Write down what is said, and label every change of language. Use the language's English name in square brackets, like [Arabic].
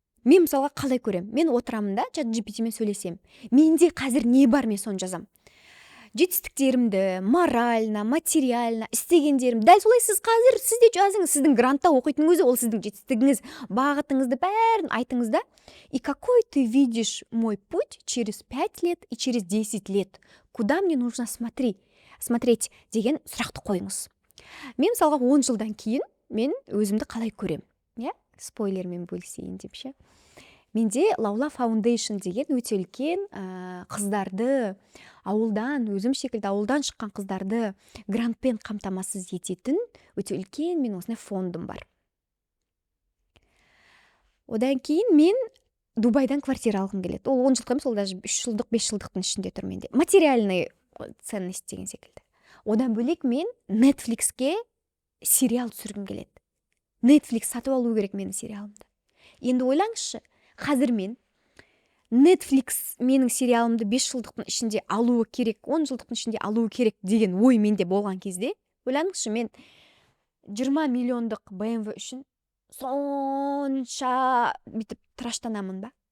[Kazakh] Мен мысалға қалай көрем? Мен отырамын да, чат GPT-мен сөйлесем. Менде қазір не бар, мен соны жазам. Жетістіктерімді, [Russian] морально, материально, [Kazakh] істегендерім. Дәл солай сіз қазір, сіз де жазыңыз, сіздің грантта оқитын өзі, ол сіздің жетістігіңіз, бағытыңызды бәрін айтыңыз да. [Russian] И какой ты видишь мой путь через 5 лет и через 10 лет? Куда мне нужно смотреть [Kazakh] деген сұрақты қойыңыз. Мен мысалға 10 жылдан кейін мен өзімді қалай көрем? Я? Спойлермен бөлісейін деп ше. Менде Лаула Foundation деген өте үлкен қыздарды ауылдан, өзім секілді ауылдан шыққан қыздарды грантпен қамтамасыз ететін өте үлкен мен осындай фондым бар. Одан кейін мен Дубайдан квартира алғым келеді. Ол 10 жылдық емес, ол даже 3 жылдық, 5 жылдықтың ішінде тұр менде. [Russian] Материальный ценность [Kazakh] деген секілді. Одан бөлек мен Netflixке сериал түсіргім келеді. Netflix сатып алу керек менің сериалымды. Енді ойлаңызшы, қазір мен Netflix менің сериалымды 5 жылдықтың ішінде алуы керек, 10 жылдықтың ішінде алуы керек деген ой менде болған кезде, ойлаңызшы, мен 20 миллиондық BMW үшін сонша бітіп тыраштанамын ба?